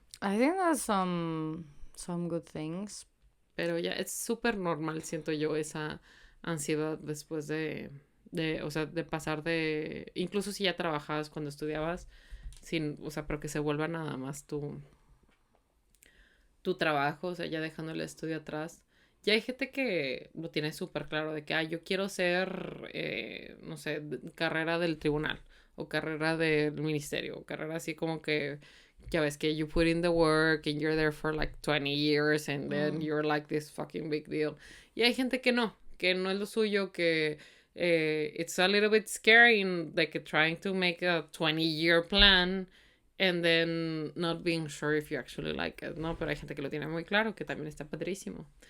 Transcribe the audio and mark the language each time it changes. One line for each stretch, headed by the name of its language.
English: I think that's some good things.
Spanish: Pero ya es súper normal, siento yo, esa ansiedad después o sea, de pasar de, incluso si ya trabajabas cuando estudiabas, o sea, pero que se vuelva nada más tu trabajo, o sea, ya dejando el estudio atrás. Ya hay gente que lo tiene súper claro de que, yo quiero ser, no sé, carrera del tribunal, o carrera del ministerio, o carrera así como que, ya ves que
English: you put in the work and you're there for like 20 years and then you're like this fucking big deal.
Spanish: Y hay gente que no es lo suyo, que
English: it's a little bit scary, like trying to make a 20-year plan and then not being sure if you actually like it,
Spanish: ¿no? Pero hay gente que lo tiene muy claro, que también está padrísimo.